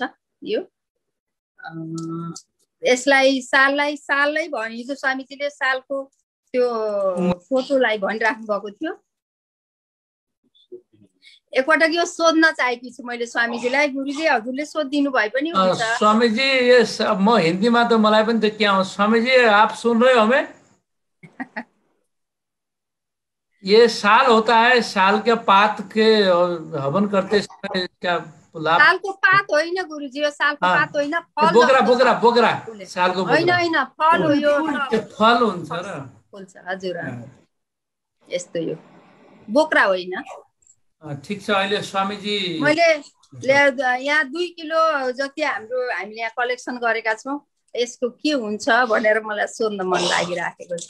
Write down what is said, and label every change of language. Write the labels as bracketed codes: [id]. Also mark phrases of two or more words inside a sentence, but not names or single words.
[ne] यो यसलाई सालै भने हिजो स्वामीजीले सालको त्यो फोटोलाई भनिराख्नु भएको थियो। एकपटक यो सोध्न चाहेकी छु मैले स्वामीजीलाई। गुरुजी हजुरले सोधिदिनु भए पनि हुन्छ। [hi] स्वामीजी म हिंदी में तो [ne] मलाई पनि [hi] तो क्या स्वामीजी आप सुन रहे हो हमें? ये साल होता है, साल के पात के हवन करते समय क्या लाभ? [ne] सालको पात होइन गुरुजी, यो सालको पात होइन, फल। बोक्रा सालको होइन फल हो यो। फल हुन्छ र फुल छ हजुर, यस्तो यो बोक्रा होइन। ठीक छ। अहिले स्वामीजी मैले यहाँ 2 किलो जति हामीले यहाँ कलेक्सन गरेका छौँ, यसको के हुन्छ भनेर मलाई सोध्न मन लागिराखेको छ।